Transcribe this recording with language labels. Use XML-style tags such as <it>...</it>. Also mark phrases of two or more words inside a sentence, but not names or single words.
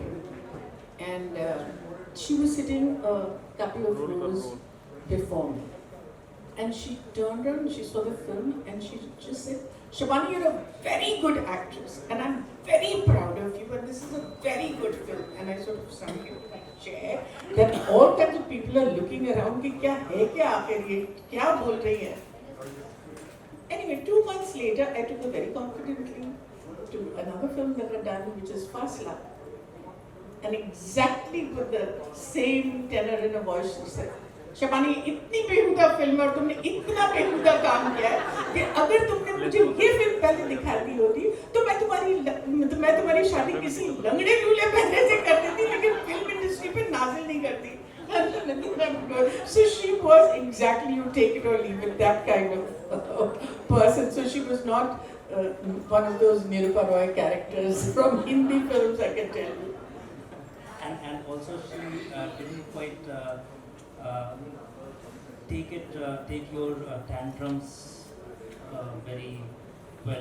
<en>And she was sitting a couple of rows before me. And she turned around and she saw the film and she just said, Shabana, you're a very good actress and I'm very proud of you, and this is a very good film. And I sort of sunk into my chair that all kinds of people are looking around,</en> <hi>कि क्या है क्या आख़िर ये, क्या बोल रही है.</hi> <en>Anyway, 2 months later, I took her very confidently to another film that I've done, which is Fasla. And exactly with the same tenor in a voice, she said, Shabana,</en> <hi>इतनी बेहुदा फिल्म और तुमने इतना बेहुदा काम किया है कि अगर तुमने मुझे ये फिल्म पहले दिखा दी होती तो मैं तुम्हारी शादी किसी लंगड़े लूले पहले से कर देती, लेकिन</hi> <en>film industry</en> <hi>पे नाजिल नहीं करती.</hi> <en>So she was exactly, you take it or leave it, that kind of person. So she was not one of those Nirupa Roy characters from Hindi films, I can tell you. And also she didn't quite take your tantrums very well.</en>